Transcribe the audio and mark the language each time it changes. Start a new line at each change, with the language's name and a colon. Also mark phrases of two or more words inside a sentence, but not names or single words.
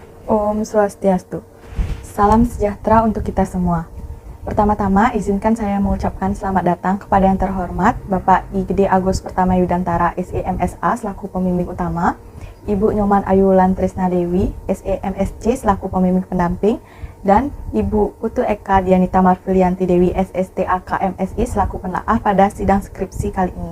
Indonesian: Om Swastiastu. Salam sejahtera untuk kita semua. Pertama-tama, izinkan saya mengucapkan selamat datang kepada yang terhormat Bapak I Gede Agus Pertama Yudantara, SEMSA selaku pembimbing utama, Ibu Nyoman Ayulan Trisna Dewi, SEMSC selaku pembimbing pendamping, dan Ibu Putu Eka Dianita Marfilianti Dewi, SSTAK-MSI selaku penelaah pada sidang skripsi kali ini.